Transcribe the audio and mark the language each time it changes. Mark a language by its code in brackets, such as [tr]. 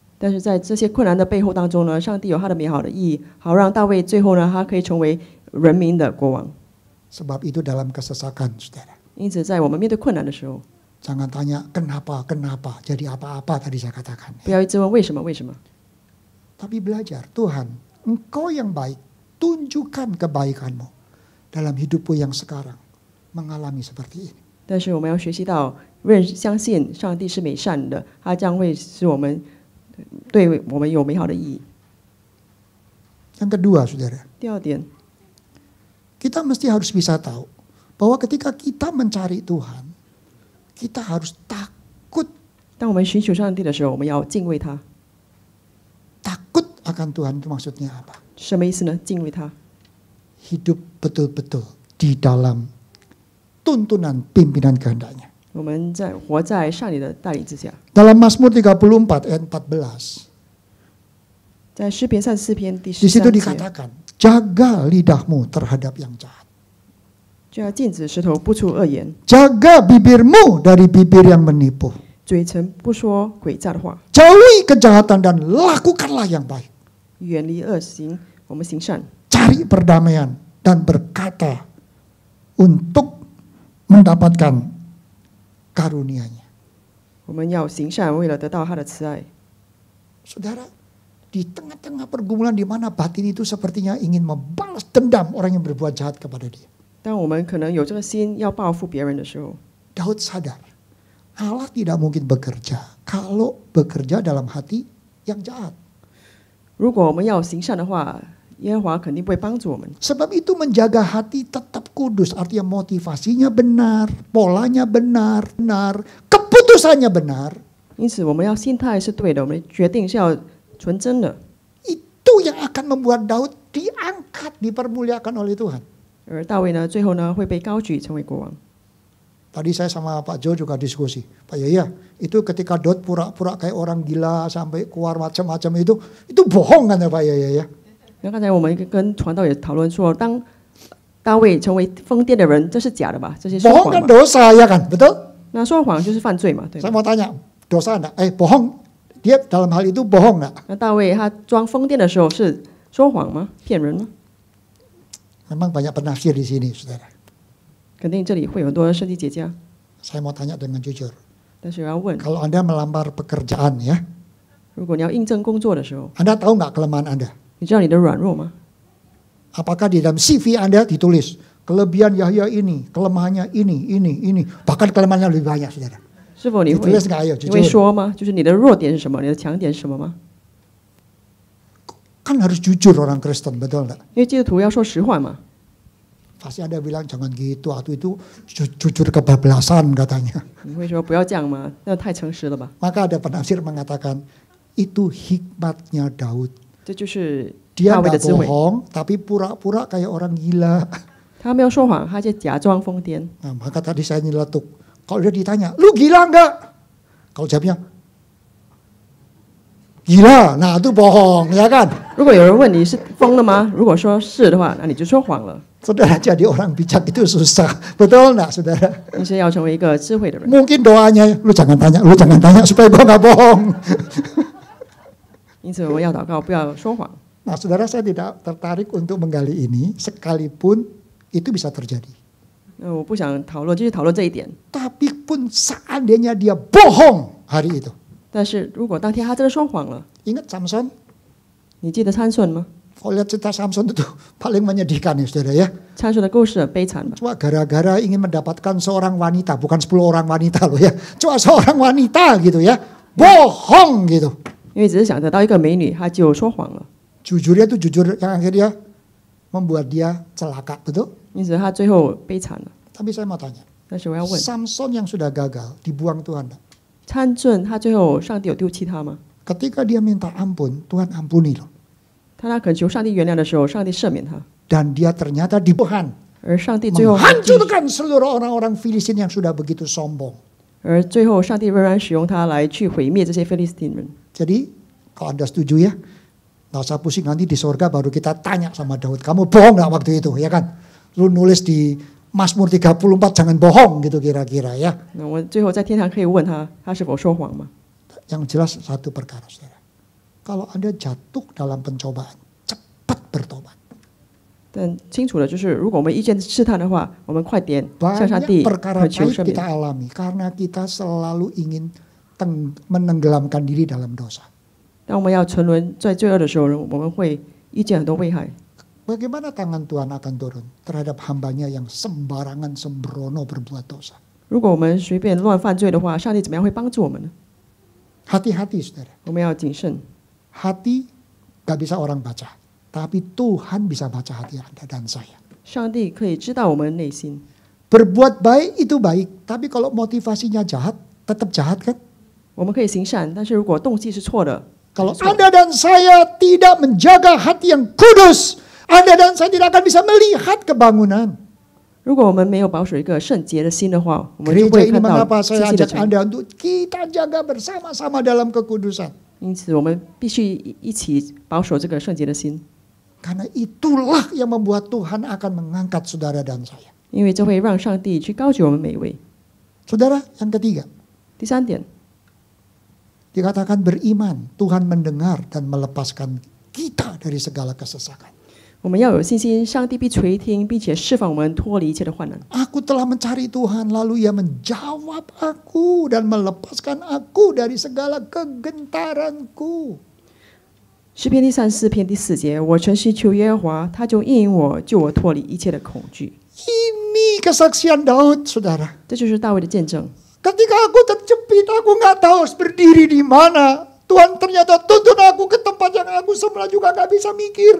[zh] 但是在这些困难的背后当中呢，上帝有他的美好的意义，好让大卫最后呢，他可以成为人民的国王。 [id] Sebab itu dalam kesesakan, saudara. [zh] 因此，在我们面对困难的时候， [id] Jangan tanya kenapa, jadi apa-apa tadi saya katakan. [zh] 不要一直问为什么，为什么， [id] Tapi belajar, Tuhan, Engkau yang baik, tunjukkan kebaikan-Mu dalam hidupku yang sekarang mengalami seperti ini. [zh] 但是我们要学习到如果相信上帝是美善的，他将会使我们对我们有美好的意义。 [id] Yang kedua, saudara, [zh] 第二点， [id] kita mesti harus bisa tahu bahwa ketika kita mencari Tuhan, kita harus takut [zh] 当我们寻求上帝的时候，我们要敬畏他。 [id] takut akan Tuhan itu maksudnya apa? [zh] 什么意思呢？敬畏他， [id] Hidup betul-betul di dalam tuntunan pimpinan kehendaknya. [zh] 我们活在上帝的带领之下。 [id] Dalam Mazmur 34 ayat 14, [zh] 在诗篇34篇第 [id] di situ [zh] 13节， [id] dikatakan, jaga lidahmu terhadap yang jahat. [zh] 就要禁止舌头不出恶言， [id] Jaga bibirmu dari bibir yang menipu. [zh] 嘴唇不说诡诈的话， [id] Jauhi kejahatan dan lakukanlah yang baik. [zh] 远离恶行，我们行善， [id] Cari perdamaian dan berkata untuk mendapatkan karunia-Nya. [zh] 我们要行善，为了得到他的慈爱。 [id] Saudara, di tengah-tengah pergumulan di mana batin itu sepertinya ingin membalas dendam orang yang berbuat jahat kepada dia. [zh] 当我们可能有这个心要报复别人的时候， [id] Daud sadar, Allah tidak mungkin bekerja kalau bekerja dalam hati yang jahat. [zh] 如果我们要行善的话，耶和华肯定不会帮助我们。 [id] Sebab itu menjaga hati tetap kudus, artinya motivasinya benar, polanya benar, keputusannya benar. [zh] 因此，我们要心态是对的，我们决定是要纯真的。 [id] Itu yang akan membuat Daud diangkat, dipermuliakan oleh Tuhan. [zh] 而大卫呢，最后呢会被高举成为国王。 [id] Tadi saya sama Pak Jo juga diskusi. Pak Yaya, itu ketika Daud pura-pura kayak orang gila sampai keluar macam-macam itu bohong kan ya Pak Yaya ya? [zh] 那刚才我们跟传道也讨论说，当大卫成为疯癫的人，这是假的吧？这些说 [id] Bohong [zh] 谎 [id] kan [zh] 嘛。 [id] dosa ya kan, betul? [zh] 那说谎就是犯罪嘛，对 [id] Saya [zh] 吧？ [id] mau tanya, dosa enggak? Bohong. Dia dalam hal itu bohong enggak? [zh] 那大卫他装疯癫的时候是说谎吗？骗人吗？ [id] Memang banyak penafsir di sini, saudara. [zh] 肯定这里会有很多圣经节家， [id] Saya mau tanya dengan jujur. [zh] 但是我要问， [id] Kalau Anda melamar pekerjaan ya, [zh] 如果你要应征工作的时候， [id] Anda tahu nggak kelemahan Anda? [zh] 你知道你的软弱吗？ [id] Apakah di dalam CV Anda ditulis kelebihan Yahya ini, kelemahannya ini, bahkan kelemahannya lebih banyak, saudara? [zh] 是否你会 [id] Ditulis nggak? Ayo [zh] 你会 [id] jujur. [zh] 说吗？就是你的弱点是什么，你的强点是什么吗？ [id] Kan harus jujur orang Kristen, betul nggak? [zh] 因为基督徒要说实话嘛。 [id] Pasti Anda bilang jangan gitu, atau itu jujur kebablasan katanya. [zh] 你会说不要这样吗？那太诚实了吧？ [id] Maka ada penafsir mengatakan itu hikmatnya Daud. [zh] 这就是大 [id] Dia [zh] 卫的 [id] nggak [zh] 智慧。 [id] bohong, tapi pura-pura kayak orang gila. [zh] 他没有说谎，他就假装疯癫。 [id] Nah, maka tadi saya nyeletuk. Kalau dia ditanya, lu gila nggak? Kalau jawabnya, gila. Nah itu bohong, ya kan? [zh] 如果有人问你是疯了吗？如果说是的话，那你就说谎了。 [id] Saudara, jadi orang bijak itu susah. Betul nggak, saudara? [zh] 你是要成为一个智慧的人。 [id] Mungkin doanya, lu jangan tanya supaya gua nggak bohong. [zh] 因此我们要祷告，不要说谎。 [id] Nah, saudara, saya tidak tertarik untuk menggali ini, sekalipun itu bisa terjadi. [zh] 我不想讨论，就是讨论这一点。 [id] Tapi pun seandainya dia bohong hari itu. [zh] 但是如果当天他真的说谎了， [id] Ingat Samson? [zh] 你记得参孙吗？ [id] Kalau lihat cerita Samson itu paling menyedihkan ya saudara ya. [zh] 参孙的故事很悲惨吧？ [id] Cuma gara-gara ingin mendapatkan seorang wanita, bukan 10 orang wanita loh ya. Cuma seorang wanita gitu ya. Bohong gitu. [zh] 因为只是想得到一个美女，他就说谎了。 [id] Jujurnya itu jujur yang akhirnya membuat dia celaka, betul? [zh] 因此他最后悲惨了。 [id] Tapi saya mau tanya, [zh] 但是我要问， [id] Samson yang sudah gagal dibuang Tuhan tak? [zh] 参孙他最后上帝有丢弃他吗？ [id] Ketika dia minta ampun, Tuhan ampuni loh. [zh] 他恳求上帝原谅的时候，上帝赦免他， [id] Dan dia ternyata dibuang. [zh] 而上帝最后还记 [id] Menghancurkan seluruh orang-orang Filistin yang sudah begitu sombong. [zh] 而最后上帝仍然使用他来去毁灭这些非利士丁人。 [id] Jadi kalau Anda setuju ya, nggak usah pusing, nanti di sorga baru kita tanya sama Daud, kamu bohong nggak waktu itu ya kan? Lu nulis di Mazmur 34 jangan bohong gitu kira-kira ya. [zh] 那我最后在天堂可以问他，他是否说谎吗？ [id] Yang jelas satu perkara saudara, kalau Anda jatuh dalam pencobaan, cepat bertobat. [zh] 但清楚的就是，如果我们遇见试探的话，我们快点向上 [id] Banyak [zh] 帝 [id] perkara [zh] 恳求 [id] pahit [zh] 赦 [id] kita [zh] 免。 [id] alami karena kita selalu ingin menenggelamkan diri dalam dosa. [zh] 当我们要沉沦在罪恶的时候，我们会遇见很多危害。 [id] Bagaimana tangan Tuhan akan turun terhadap hambanya yang sembarangan sembrono berbuat dosa? [zh] 如果我们随便乱犯罪的话，上帝怎么样会帮助我们呢？ [id] Hati-hati saudara. [zh] 我们要谨慎。 [id] Hati gak bisa orang baca. Tapi Tuhan bisa baca hati Anda dan saya. [zh] 上帝可以知道我们内心。 [id] Berbuat baik itu baik. Tapi kalau motivasinya jahat, tetap jahat kan? [zh] 我们可以行善，但是如果动机是错的， [id] Kalau Anda dan saya tidak menjaga hati yang kudus, Anda dan saya tidak akan bisa melihat kebangunan. [zh] 如果我们没有保守一个圣洁的心的话，我们就不 [id] Gereja [zh] 会 [id] ini [zh] 看到 [id] mengapa [zh] 细 [id] saya [zh] 细的 [id] ajak [zh] 成。 [id] Anda untuk kita jaga bersama-sama dalam kekudusan. [zh] 因此，我们必须一起保守这个圣洁的心， [id] Karena itulah yang membuat Tuhan akan mengangkat saudara dan saya. [zh] 因为这会让上帝去高举我们每一位。 [id] Saudara, yang ketiga, [zh] 第三点， [id] dikatakan beriman, Tuhan mendengar dan melepaskan kita dari segala kesesakan. [zh] 我们要有信心，上帝必垂听，并且释放我们脱离一切的患难。 [id] Aku telah mencari Tuhan, lalu Ia menjawab aku dan melepaskan aku dari segala kegentaranku. [zh] 诗篇第34篇第4节，我诚实求耶和华，他就应允我，救我脱离一切的恐惧。 [id] Ini kesaksian Daud, saudara. [zh] 这就是大卫的见证。 [id] Ketika aku terjepit, aku nggak tahu harus berdiri di mana. Tuhan ternyata tuntun aku ke tempat yang aku semula juga nggak bisa mikir.